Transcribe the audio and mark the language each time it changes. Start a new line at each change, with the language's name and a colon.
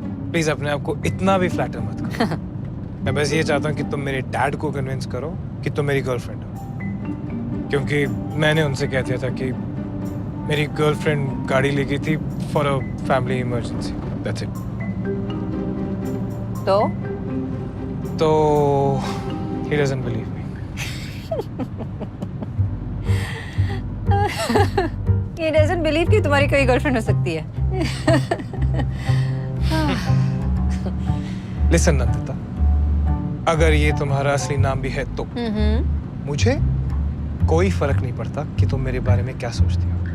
Hindi: Please अपने आप को इतना भी फ्लैटर मत करो। मैं बस ये चाहता हूँ कि तुम मेरे डैड को कन्विंस करो कि तुम मेरी गर्लफ्रेंड हो, क्योंकि मैंने उनसे कह दिया था कि मेरी गर्लफ्रेंड गाड़ी ले गई थी
English: For a family emergency. That's it.
Hindi: तो
English: he doesn't believe me. He doesn't believe
Hindi: कि तुम्हारी कोई गर्लफ्रेंड हो सकती है। Listen नंदिता, अगर ये तुम्हारा असली नाम भी है तो मुझे कोई फर्क नहीं पड़ता कि तुम मेरे बारे में क्या सोचती हो।